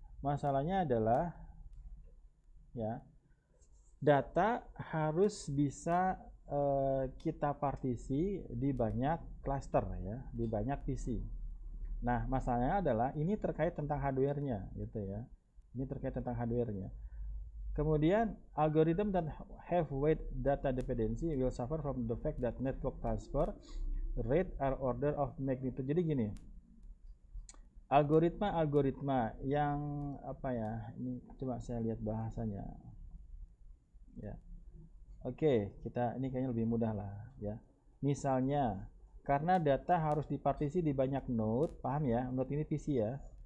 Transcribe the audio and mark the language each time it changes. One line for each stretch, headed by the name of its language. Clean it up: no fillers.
Indonesian: Masalahnya adalah ya, data harus bisa kita partisi di banyak cluster ya, di banyak PC. Nah, masalahnya adalah ini terkait tentang hardware-nya gitu ya. Ini terkait tentang hardware-nya. Kemudian,
English: algorithm that have weight data dependency will suffer from the fact that network transfer rate are order of magnitude.
Indonesian: Jadi gini, algoritma yang apa ya? Ini coba saya lihat bahasanya. Ya. Oke, kita ini kayaknya lebih mudah lah ya. Misalnya, karena data harus dipartisi di banyak node, paham ya? Node ini PC ya.